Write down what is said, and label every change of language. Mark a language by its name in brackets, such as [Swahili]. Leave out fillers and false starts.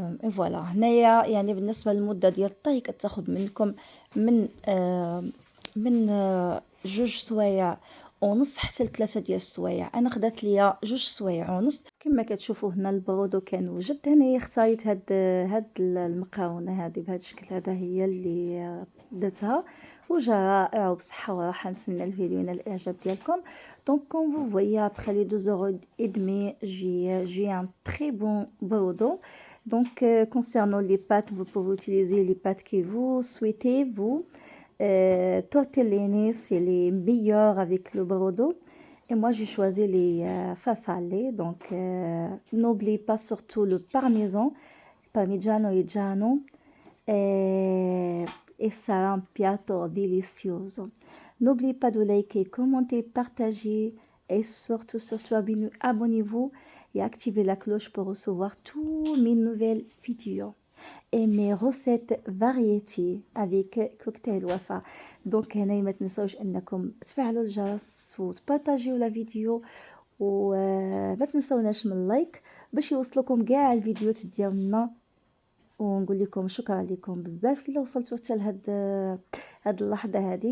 [Arabic] فوالا هنايا يعني بالنسبة للمدة ديال الطهي كتاخد منكم من 2 سوايع ونص حتى ل3 ديال السوايع. انا خدات ليا 2 سوايع ونص. كما كتشوفوا هنا البرودو كان وجد. هنايا اختاريت هاد المقاونه هذه بهذا الشكل. هذا هي اللي درتها وجا رائع وبصحه وراحه. نتمنى الفيديو ينال الاعجاب ديالكم. [French] Donc comme vous voyez, après les 2h30, j'ai un très bon brodo. Donc concernant les pâtes, vous pouvez utiliser les pâtes que vous souhaitez, vous. Tortellini, c'est les meilleurs avec le brodo. Et moi, j'ai choisi les farfalle. Donc n'oubliez pas surtout le parmesan, parmigiano reggiano. Et ça a un [Italian] piatto delizioso. [French] N'oubliez pas de liker, commenter, partager et surtout abonnez-vous et activez la cloche pour recevoir tous mes nouvelles vidéos et mes recettes variétés avec cocktail Wafa. [Arabic] Donc هنا ما تنسوش انكم تفعلوا الجرس وتبارطاجيو لا فيديو وما تنسوناش من اللايك باش يوصلكم كاع الفيديوهات ديالنا. ونقول لكم شكرا لكم بزاف الا وصلتوا حتى هاد اللحظه هذه.